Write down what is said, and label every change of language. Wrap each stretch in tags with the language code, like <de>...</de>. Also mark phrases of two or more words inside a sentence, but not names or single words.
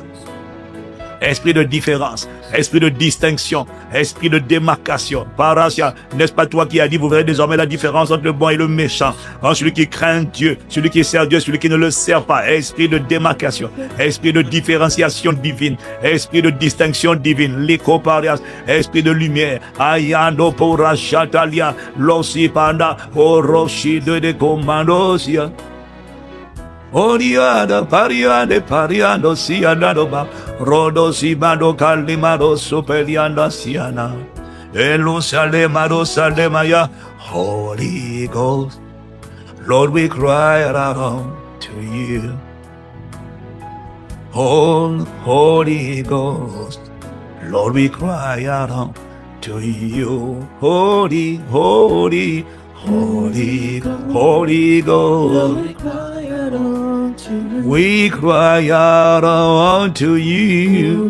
<fr>Esprit de différence, esprit de distinction, esprit de démarcation. Parasia, n'est-ce pas toi qui as dit, vous verrez désormais la différence entre le bon et le méchant, entre celui qui craint Dieu, celui qui sert Dieu, celui qui ne le sert pas. Esprit de démarcation, esprit de différenciation divine, esprit de distinction divine, l'icoparias, esprit de lumière, ayando pora chatalia, l'osipanda, oroshi de commandosia. Oriada pariade pariando sianadoba rodo simado calimado superianda siana elusalemado salemaya.</fr> <en>Holy Ghost, Lord, we cry out to you. Holy Ghost, Lord, we cry out to you. Holy Ghost, we cry out unto you.</en>